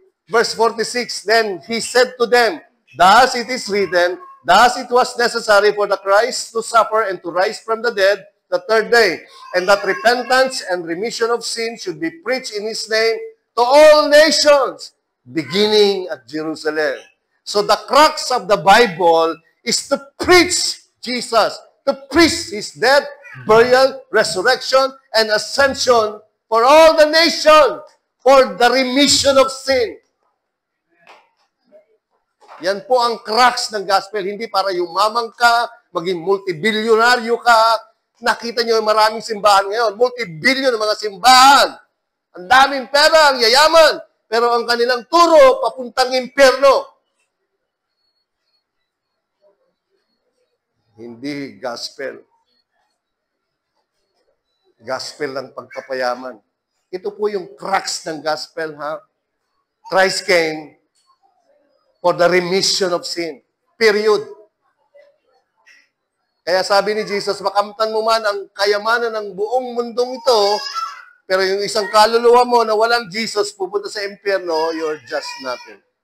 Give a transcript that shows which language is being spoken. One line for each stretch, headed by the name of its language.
English: Verse 46, then He said to them, thus it is written, thus it was necessary for the Christ to suffer and to rise from the dead the third day, and that repentance and remission of sin should be preached in His name to all nations, beginning at Jerusalem. So the crux of the Bible is to preach Jesus, to preach His death, burial, resurrection, and ascension for all the nations, for the remission of sin.
Filipino: Yan po ang crux ng gospel. Hindi para yumamang ka, maging multibilyonaryo ka. Nakita nyo maraming simbahan ngayon. Multibilyon ng mga simbahan. Ang daming pera, ang yayaman. Pero ang kanilang turo, papuntang impyerno. Hindi gospel. Gospel ng pagpapayaman. Ito po yung crux ng gospel, ha?
English: Christ came for the remission of sin. Period.
Filipino: Kaya sabi ni Jesus, makamtan mo man ang kayamanan ng buong mundong ito, pero yung isang kaluluwa mo na walang Jesus, pupunta sa impyerno,
English: you're just nothing.